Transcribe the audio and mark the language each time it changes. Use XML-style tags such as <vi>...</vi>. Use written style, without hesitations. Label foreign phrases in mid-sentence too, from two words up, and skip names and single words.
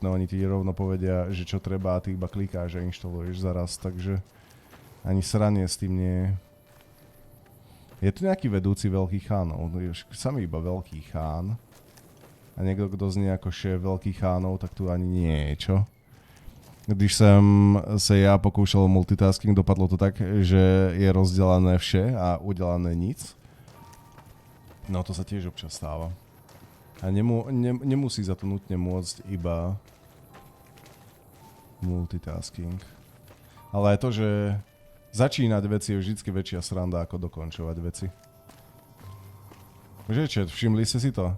<sk>Oni ti rovno povedia, že čo treba a ty iba klikáš a inštaluješ zaraz, takže ani sranie s tým nie je. Je tu nejaký vedúci veľkých chánov? Samý iba veľký chán. A niekto, kto znie ako šéf veľkých chánov, tak tu ani nie je, čo?</sk> <cs>Když jsem se já pokoušel multitasking, dopadlo to tak, že je rozdělané vše a udělané nic.</cs> <sk>No to sa tiež občas stáva. A nemusí za to nutne môcť iba multitasking. Ale aj to, že začínať veci je vždycky väčšia sranda ako dokončovať veci. Že všimli ste si to?</sk>